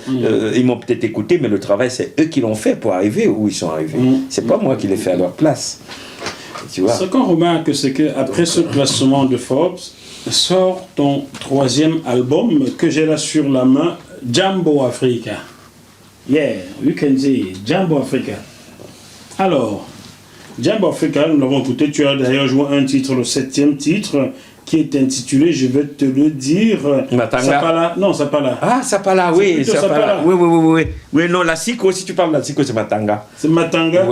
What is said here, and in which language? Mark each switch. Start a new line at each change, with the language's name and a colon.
French: Ils m'ont peut-être écouté, mais le travail, c'est eux qui l'ont fait pour arriver où ils sont arrivés. C'est pas moi qui l'ai fait à leur place. Tu vois. Ce qu'on remarque, c'est qu'après ce classement de Forbes, sort ton 3e album que j'ai là sur la main, Jambo Africa.
English: Yeah, you can see Jambo Africa.
French: Alors, Jambo Africa, nous l'avons écouté, tu as d'ailleurs joué un titre, le 7e titre, qui est intitulé, je vais te le dire, Matanga. Sapala. Non, Sapala. Ah, Sapala, oui, Sapala. Oui, non, la Siko, si tu parles de la Siko, c'est Matanga. C'est Matanga.